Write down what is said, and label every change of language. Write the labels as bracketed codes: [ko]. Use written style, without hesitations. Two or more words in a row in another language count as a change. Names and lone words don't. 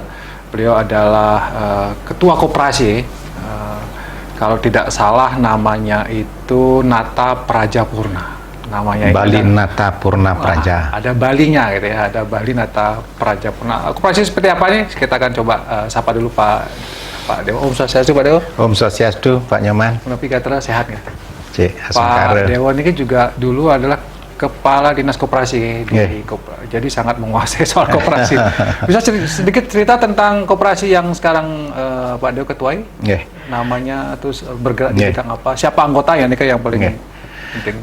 [id] Beliau adalah Ketua Koperasi. Kalau tidak salah namanya itu Nata Prajapurna. Namanya Bali itu, Nata Purna Praja. Ada Balinya gitu ya, ada Bali Nata Prajapurna. Koperasi seperti apa nih? Kita akan coba sapa dulu Pak Dewa. [ban] Om Swastiastu [id] Pak Dewa. [ban] Om Swastiastu [id] Pak Nyoman. Menepi kata sehat nggak? Pak Dewa ini juga dulu adalah Kepala Dinas Koperasi jadi sangat menguasai soal koperasi. Bisa sedikit cerita tentang koperasi yang sekarang Pak Dewa ketuai? Namanya terus bergerak di bidang apa? Siapa anggotanya nih yang paling penting?